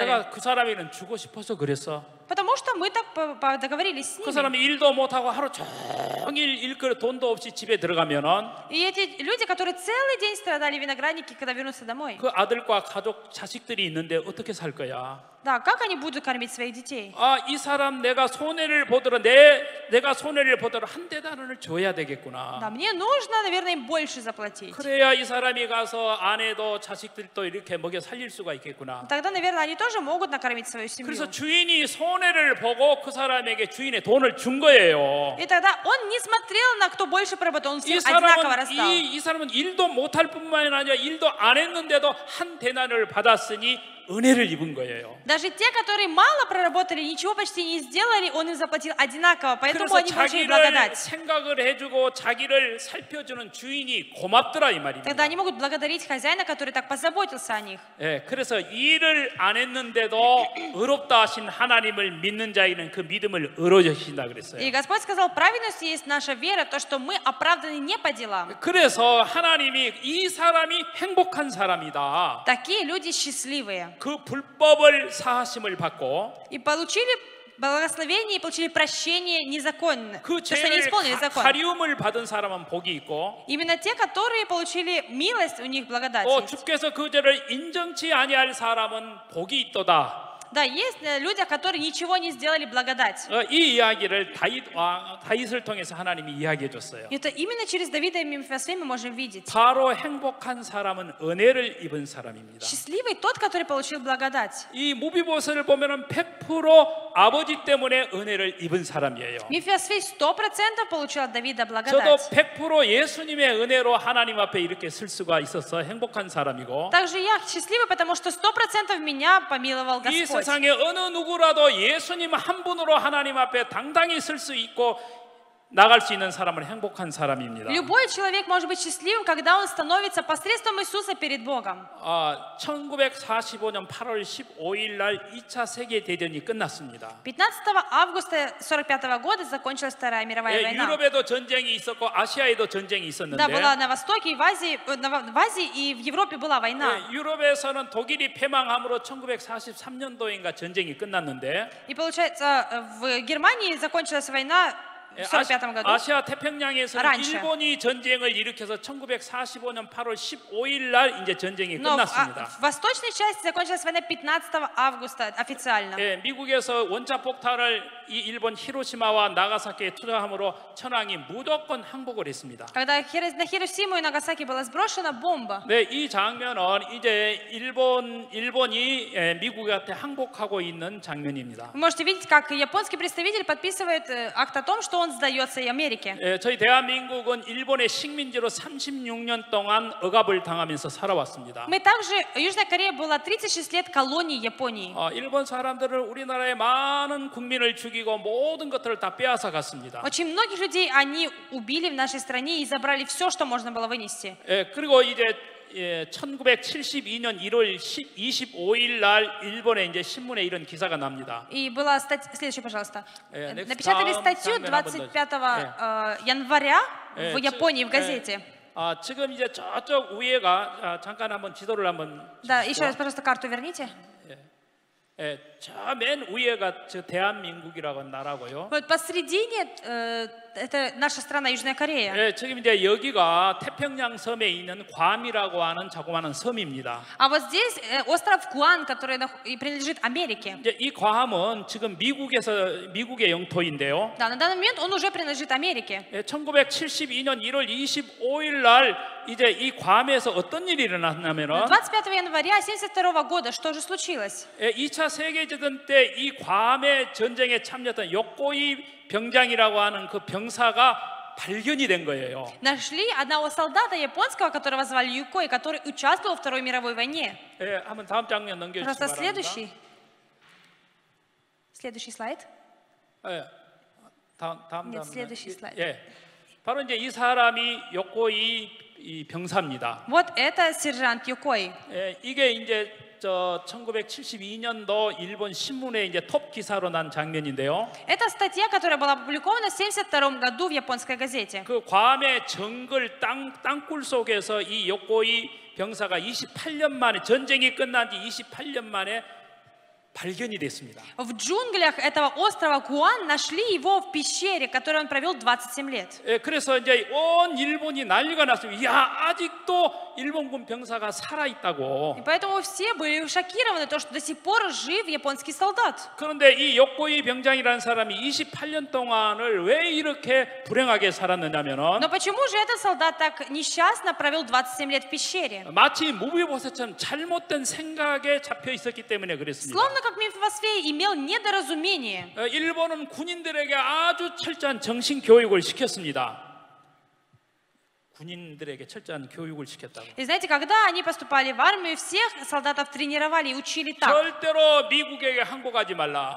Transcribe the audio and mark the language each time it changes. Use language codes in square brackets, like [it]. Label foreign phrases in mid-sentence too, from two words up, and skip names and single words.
[ko] 내가 그 사람에게는 주고 싶어서 그랬어. [ru] Потому что мы так договорились с [ko] 그 [ru] ними. [ko] 사람이 일도 못하고 하루 종일 일거리 돈도 없이 집에 들어가면은 [ru] И эти люди, которые целый день страдали виноградники, когда вернутся домой, [ko] 그 아들과 가족 자식들이 있는데 어떻게 살 거야? [ru] да, как они будут кормить своих детей? [ko] 이 사람 내가 손해를 보더라도 내가 손해를 보더라도 한 데나리온을 줘야 되겠구나. [ru] Да, мне нужно, наверное, им больше заплатить. [ko] 그래야 이 사람이 가서 아내도 자식들도 이렇게 먹여 살릴 수가 있겠구나. [ru] Тогда, наверное, они тоже могут накормить свою семью. [ko] 그래서 주인이 손해를 보고 그 사람에게 주인의 돈을 준 거예요. [ru] И тогда он не смотрел на кто больше проработал, он [ko] 이 [ru] всем одинаково [ko] 사람은 [ru] раздал. [ko] 이 사람은 일도 못할 뿐만 아니라 일도 안 했는데도 한 데나리온을 받았으니 은혜를 입은 거예요. [ru] Даже те, которые мало проработали, ничего почти не сделали, он им заплатил одинаково, поэтому [ko] 그래서 [ru] они получили [ko] 자기를 [ru] благодать. [ko] 생각을 해주고 자기를 살펴주는 주인이 고맙더라 이 말입니다. [ru] Тогда они могут благодарить хозяина, который так позаботился о них. [ko] 예, 그래서 일을 안 했는데도 의롭다 하신 하나님을 믿는 자에게는 그 믿음을 의로워지신다 그랬어요. [ru] И Господь сказал, праведность есть наша вера, то, что мы оправданы не по делам. [ko] 그래서 하나님이 이 사람이 행복한 사람이다. [ru] Такие люди счастливые. [ko] 그 불법을 사하심을 받고 [ru] И получили благословение, и получили прощение незаконно. [ko] 그 [ru] То, что они [ko] 죄를 [ru] исполнили закон. [ko] 가리움을 받은 사람은 복이 있고 [ru] Именно те, которые получили милость, у них благодать [ko] 또 [ru] есть. [ko] 주께서 그 죄를 인정치 아니할 사람은 복이 있도다. [ru] Да, есть люди, которые ничего не сделали благодать. [ko] 이 이야기를 다윗을 통해서 하나님이 이야기해 줬어요. [ru] Это именно через Давида и Мефисфея мы можем видеть. [ko] 바로 행복한 사람은 은혜를 입은 사람입니다. [ru] Счастливый тот, который получил благодать. [ko] 이 무비보스를 보면은 100% 아버지 때문에 은혜를 입은 사람이에요. [ru] Мефисфей 100% получил от Давида [ko] 저도 [ru] благодать. [ko] 100% 예수님의 은혜로 하나님 앞에 이렇게 설 수가 있어서 행복한 사람이고 [ru] Также я счастливый, потому что 100% меня помиловал [ko] 이 [ru] Господь. [ko] 세상에 어느 누구라도 예수님 한 분으로 하나님 앞에 당당히 설 수 있고 나갈 수 있는 사람은 행복한 사람입니다. [ru] Любой человек может быть счастливым, когда он становится посредством Иисуса перед Богом. [ko] 1945년 8월 15일 날 2차 세계 대전이 끝났습니다. [ru] 15 августа 1945 года закончилась Вторая мировая война. [ko] 유럽에도 전쟁이 있었고 아시아에도 전쟁이 있었는데 [ru] Да, была на Востоке, и в Азии и в Европе была война. [ko] 유럽에서는 독일이 패망함으로 1943년도인가 전쟁이 끝났는데 [ru] И получается, в Германии закончилась война в 1945 году. [ko] 아시아 태평양에서 [ru] раньше. [ko] 일본이 전쟁을 일으켜서 1945년 8월 15일 날 이제 전쟁이 [ru] Но [ko] 끝났습니다. [ru] в восточной части закончилась война 15 августа официально. [ko] 예, 미국에서 원자 폭탄을 이 일본 히로시마와 나가사키에 투자함으로 천황이 무조건 항복을 했습니다. [ru] Когда на Хиросиму и Нагасаки была сброшена бомба, [ko] 네, 이 장면은 이제 일본이 미국한테 항복하고 있는 장면입니다. [ru] вы можете видеть, как японский представитель подписывает акт о том, что он сдается и Америке. [ko] 예, 저희 대한민국은 일본의 식민지로 36년 동안 억압을 당하면서 살아왔습니다. [ru] Мы также, Южная Корея была 36 лет колонией Японии. [ko] 일본 사람들은 우리나라의 많은 국민을 죽이고 모든 것들을 다 빼앗아 갔습니다. [ru] Очень многих людей они убили в нашей стране и забрали все, что можно было вынести. [ko] 예, 그리고 이제 1972년 1월 25일 날 일본에 이제 신문에 이런 기사가 납니다. [ru] И была статья, следующая, пожалуйста. next Напечатали time, статью [ko] 장면 한번 [ru] 25 января в Японии, в газете. [ko] 지금 이제 저쪽 위에가 잠깐 한번 지도를 한번 [ru] Да, [ko] 주시죠. [ru] еще раз, пожалуйста, карту верните. [ko] 저 맨 위에가 저 대한민국이라고 나라고요. [ru] Вот посередине это наша страна, Южная Корея. [ko] 예, 지금 이제 여기가 태평양 섬에 있는 괌이라고 하는 자그마한 섬입니다. [ru] А вот здесь остров Гуан, который принадлежит Америке. [ko] 이제 이 괌은 지금 미국의 영토인데요. [ru] Да, на данный момент он уже принадлежит Америке. [ko] 1972년 1월 25일 날 이제 이 괌에서 어떤 일이 일어났냐면은 [ru] 25 января 1972 года что же случилось? [ko] 2차 세계대전 때 이 괌의 전쟁에 참여했던 요코이 병장이라고 하는 그 병사가 발견이 된 거예요. [ru] Нашли одного солдата японского, которого звали Юко, и который участвовал в Второй мировой войне. [ko] 예, 한번 다음 장면 넘겨주시기 [ru] Просто [ko] 바랍니다. [ru] следующий слайд. [ko] 예, 다음 [ru] Нет, [ko] 장면. [ru] следующий слайд. [ko] 예, 바로 이제 이 사람이 요코이 이 병사입니다. [ru] Вот это сержант Юкой. [ko] 예, 이게 이제 저 1972년도 일본 신문에 이제 톱 기사로 난 장면인데요. [ru] Это статья, которая была опубликована в 1972 году в японской газете. [ko] 그 괌의 정글 땅굴 속에서 이 요코이 병사가 28년 만에 전쟁이 끝난 지 28년 만에 발견이 됐습니다. [ru] В джунглях этого острова Гуан нашли его в пещере, в которой он провел 27 лет. [ko] 예, 그래서 이제 온 일본이 난리가 났습니다. 야, 아직도 일본군 병사가 살아 있다고. [ru] И поэтому все были шокированы, то, что до сих пор жив японский солдат. [ko] 그런데 이 요코이 병장이라는 사람이 28년 동안을 왜 이렇게 불행하게 살았느냐면은 [ru] Но почему же этот солдат так несчастно провел 27 лет в пещере? [ko] 마치 무비보셋처럼 잘못된 생각에 잡혀 있었기 때문에 그랬습니다. [ru] Словно как Мефистофель имел недоразумение. [ko] 일본은 군인들에게 아주 철저한 정신 교육을 시켰습니다. 군인들에게 철저한 교육을 시켰다고. [ru] И знаете, когда они поступали в армию, всех солдатов тренировали и учили так. [ko] 절대로 미국에게 항복하지 말라.